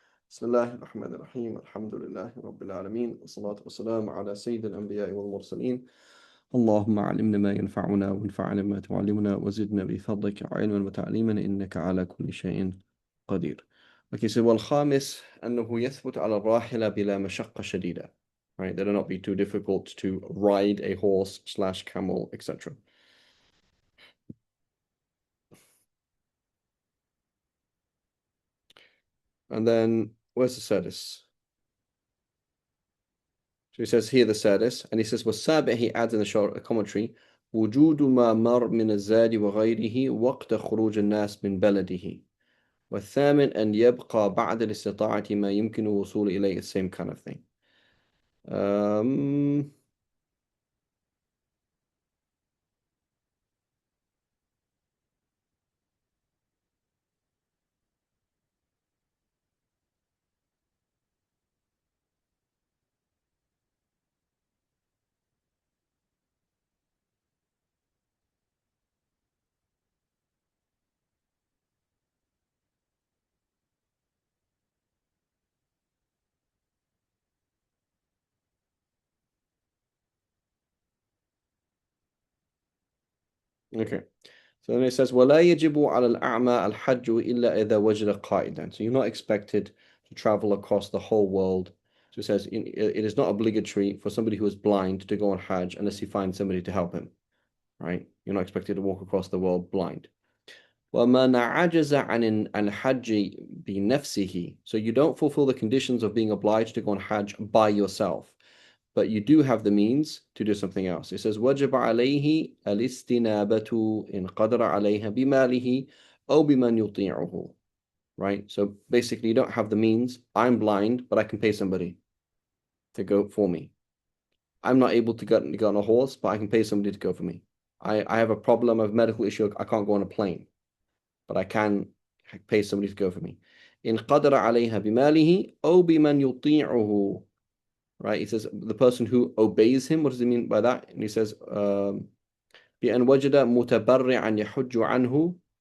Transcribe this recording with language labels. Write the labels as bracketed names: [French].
[Arabic] بسم الله الرحمن الرحيم الحمد لله رب العالمين والصلاة والسلام على سيد الأنبياء والمرسلين اللهم علمنا ما ينفعنا وانفعنا ما تعلمنا وزدنا بفضلك علما وتعليما إنك على كل شيء قدير. [English] Okay, so [Arabic] والخامس أنه يثبت على الراحلة بلا مشقة شديدة. [English] Right, that will not be too difficult to ride a horse slash camel, etc. And then where's the sadis? So he says here the sadis, and he says والسابع, he adds in the short commentary [Arabic] وجود ما مر من الزاد وغيره وقت خروج الناس من بلده. والثامن أن يبقى بعد الاستطاعة ما يمكن الوصول إليه, [English] the same kind of thing. Um, okay. So then it says [Arabic] ولا يجب على الأعمى الحج إلا إذا وجد قائدا. [English] So you're not expected to travel across the whole world. So it says it is not obligatory for somebody who is blind to go on Hajj unless he finds somebody to help him. Right? You're not expected to walk across the world blind. [Arabic] وَمَنْ عَجَزَ عَنِ الْحَجِّ بِنَفْسِهِ. [English] So you don't fulfill the conditions of being obliged to go on Hajj by yourself, but you do have the means to do something else. It says [Arabic] وَجَبَ عَلَيْهِ الْإِسْتِنَابَةُ إِنْ قَدَرَ عَلَيْهَا بِمَالِهِ أَوْ بِمَنْ يُطِيعُهُ. [English] Right? So basically you don't have the means. I'm blind, but I can pay somebody to go for me. I'm not able to get on a horse, but I can pay somebody to go for me. I have a problem, of medical issue, I can't go on a plane, but I can pay somebody to go for me. [Arabic] إن قدر عليها بماله أو بمن يطيعه. [English] Right? He says the person who obeys him. What does he mean by that? And he says [Arabic] بأن وجد متبرعا يحج عنه.